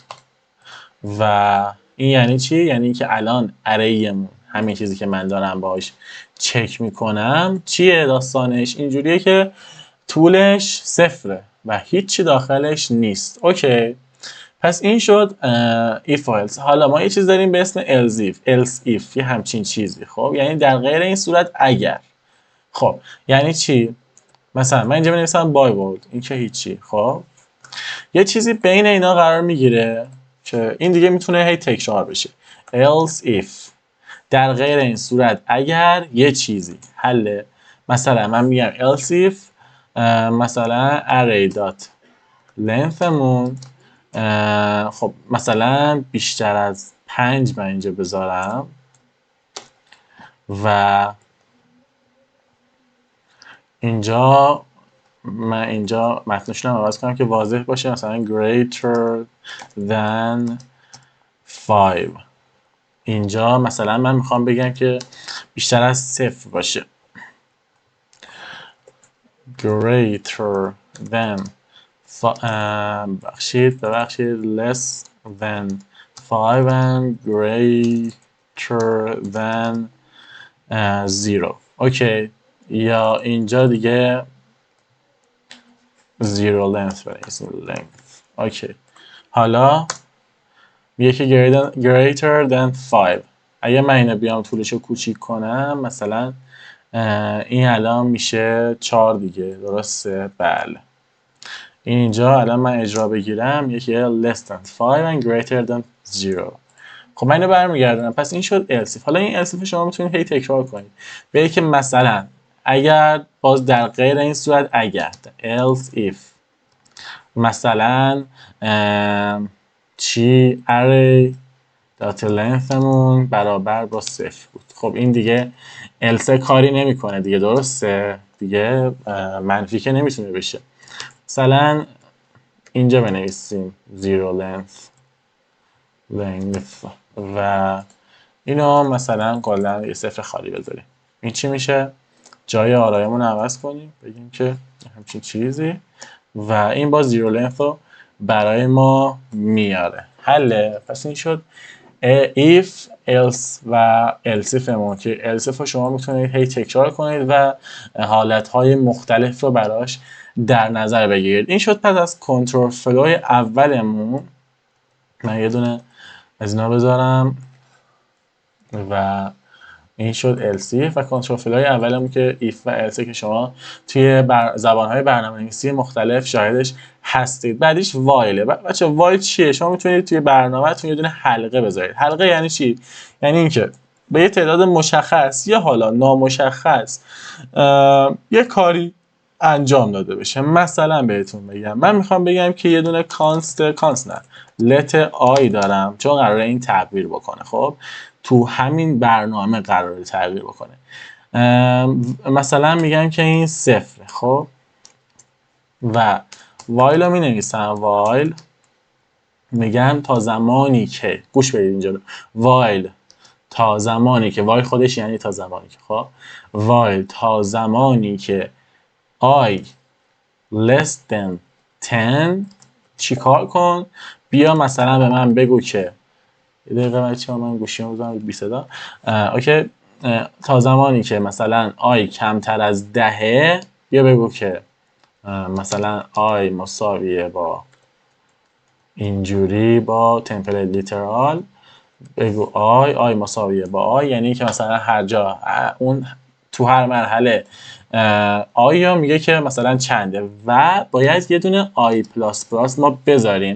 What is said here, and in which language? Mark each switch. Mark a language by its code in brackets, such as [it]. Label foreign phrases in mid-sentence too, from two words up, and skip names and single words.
[fa] و این یعنی چی؟ یعنی که الان ارایمون، همین چیزی که من دارم باهاش چک میکنم، چیه داستانش؟ اینجوریه که طولش 0 و هیچی داخلش نیست. اوکی، پس این شد [en] if else. [fa] حالا ما یه چیز داریم به اسم [en] else if، [fa] یه همچین چیزی. خب یعنی در غیر این صورت اگر. خب یعنی چی؟ مثلا من اینجا بنویسم [en] by word، [fa] این که هیچی. خب یه چیزی بین اینا قرار میگیره که این دیگه میتونه هی تکرار بشه. [en] else if، [fa] در غیر این صورت اگر یه چیزی حله. مثلا من میگم [en] else if [fa] مثلا [en] array dot lengthمون [fa] خب مثلا بیشتر از 5 من اینجا بذارم و اینجا من اینجا متنشون رو عوض کنم که واضح باشه، مثلا [en] greater than 5. [fa] اینجا مثلا من میخوام بگم که بیشتر از 0 باشه. [en] greater than ببخشید less than 5 and greater than 0. [fa] اوکی، یا اینجا دیگه 0 length بنویسیم length. اوکی، حالا میگه که [en] greater than 5. [fa] اگه من اینو بیام طولش رو کوچیک کنم، مثلا این الان میشه 4 دیگه، درسته؟ بله. اینجا الان من اجرا بگیرم، یکی [en] less than 5 and greater than 0. [fa] خب من اینو برمیگردونم، پس این شد [en] else if. [fa] حالا این [en] else if [fa] شما میتونید هی تکرار کنید، بگید که مثلا اگر، باز در غیر این صورت اگر، [en] else if [fa] مثلا چی [en] array data lengthمون [fa] برابر با 0 بود. خب این دیگه else کاری نمیکنه دیگه، درسته دیگه، منفی که نمیتونه بشه. مثلا اینجا بنویسیم [en] zero length [fa] و اینو مثلا کلا یه صفر خالی بذاریم. این چی میشه؟ جای آرایمون عوض کنیم، بگیم که همچین چیزی و این با [en] zero length [fa] رو برای ما میاره. حله. پس این شد [en] if else [fa] و else مون که else رو شما میتونید هی تکرار کنید و حالتهای مختلف رو براش در نظر بگیرید. این شد پس از کنترل فلوی اولمون. من یه دونه از اینا بذارم و این شد else و کنترل فلوی اولمون که if و else که شما توی زبانهای برنامه‌نویسی مختلف شاهدش هستید. بعدیش while. بچه while چیه؟ شما میتونید توی برنامه‌تون یه دونه حلقه بذارید. حلقه یعنی چی؟ یعنی اینکه به یه تعداد مشخص یا حالا نامشخص یه کاری انجام داده بشه. مثلا بهتون بگم من میخوام بگم که یه دونه کانست نه [en] let i [fa] دارم چون قراره این تغییر بکنه. خب تو همین برنامه قراره تغییر بکنه. مثلا میگم که این صفره. خب و while رو می نویسم while میگم تا زمانی که گوش بدید اینجا رو while تا زمانی که while خودش یعنی تا زمانی که خب while تا زمانی که [en] i less than 10 [fa] چیکار کن؟ بیا مثلا به من بگو که یه دقیقه بچه ها من گوشیمو بزنم بی صدا. اوکی تا زمانی که مثلا i کمتر از 10 بیا بگو که مثلا i مساویه با اینجوری با [en] template literal [fa] بگو i مساویه با i یعنی که مثلا هر جا اون تو هر مرحله آیا میگه که مثلا چنده و باید یه دونه [en] i plus plus [fa] ما بذاریم.